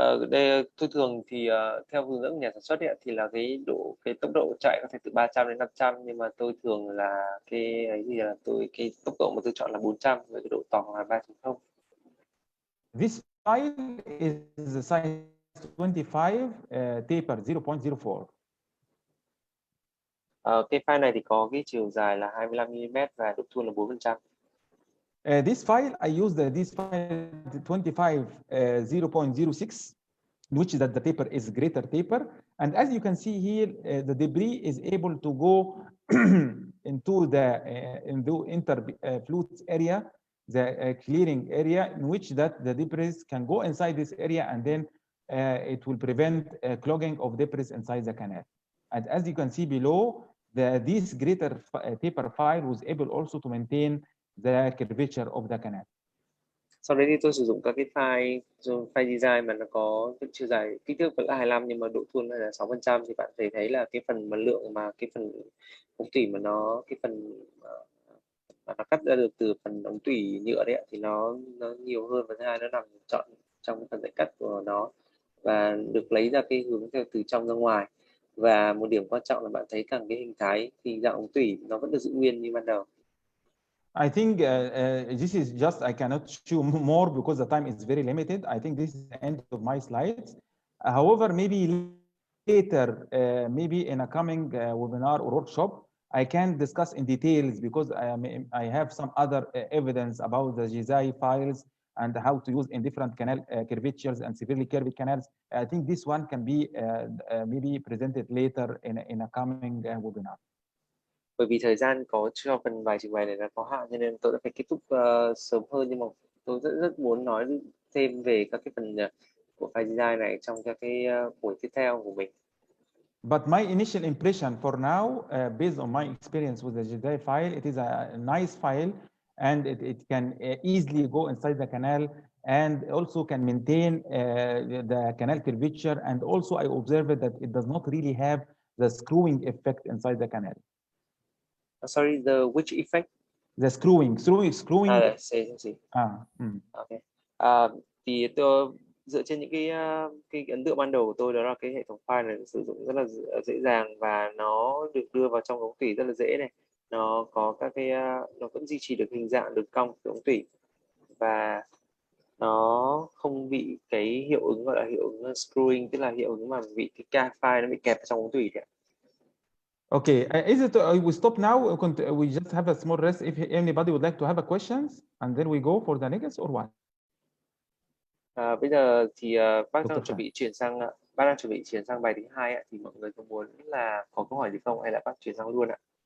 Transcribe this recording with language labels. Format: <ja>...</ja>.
<vi>Đây tôi thường thì theo hướng dẫn của nhà sản xuất ấy, thì là cái tốc độ chạy có thể từ 300 đến 500, nhưng mà tôi thường là cái tốc độ mà tôi chọn là 400 với cái độ tỏ là 3.0.</vi> <en>This file is the size 25 taper 0.04.</en> <vi>Cái file này thì có cái chiều dài là 25 mm và độ thuôn là 4%.</vi> <en>This file I use this file 25 0.06, in which that the taper is greater taper, and as you can see here, the debris is able to go into the interfluence area, the clearing area, in which that the debris can go inside this area, and then it will prevent clogging of debris inside the canal. And as you can see below, this greater taper file was able also to maintain the curvature of the canal.</en> <vi>Sau đấy thì tôi sử dụng các cái file design mà nó có cái chiều dài kích thước vẫn là 25 nhưng mà độ thuôn là 6%, thì bạn thấy là cái phần lượng mà cái phần ống tủy mà nó cái phần mà nó cắt ra được từ phần ống tủy nhựa đấy thì nó nhiều hơn, và thứ hai nó nằm trọn trong phần dãy cắt của nó và được lấy ra cái hướng theo từ trong ra ngoài. Và một điểm quan trọng là bạn thấy rằng cái hình thái thì dạng ống tủy nó vẫn được giữ nguyên như ban đầu.</vi> <en>I think this is just, I cannot show more because the time is very limited. I think this is the end of my slides. However, maybe later, maybe in a coming webinar or workshop, I can discuss in details because I have some other evidence about the GZI files and how to use in different canal curvatures and severely curved canals. I think this one can be maybe presented later in a coming webinar.</en> <vi>Bởi vì thời gian có cho phần bài trình bày này là có hạn, cho nên tôi đã phải kết thúc sớm hơn, nhưng mà tôi rất muốn nói thêm về các cái phần của file design này trong các cái buổi tiếp theo của mình.</vi> <en>But my initial impression for now, based on my experience with the GZI file, it is a nice file, and it can easily go inside the canal, and also can maintain the canal curvature, and also I observed that it does not really have the screwing effect inside the canal. Sorry, the which effect? The screwing. See. Mm. Okay.</en> <vi>Thì tôi dựa trên những cái ấn tượng ban đầu của tôi, đó là cái hệ thống file này sử dụng rất là dễ dàng và nó được đưa vào trong ống tủy rất là dễ này. Nó có các cái nó vẫn duy trì được hình dạng đường cong của ống tủy và nó không bị cái hiệu ứng gọi là hiệu ứng screwing, tức là hiệu ứng mà bị cái file nó bị kẹp trong ống tủy đấy.</vi> <en>Okay, is it we stop now? We just have a small rest. If anybody would like to have a questions, and then we go for the next or what?</en> <vi>Bây giờ thì bác</vi> <en>Dr.</en> <vi>đang chuẩn bị chuyển sang bài thứ hai ạ. Thì mọi người có muốn là có câu hỏi gì không hay là bác chuyển sang luôn ạ?</vi>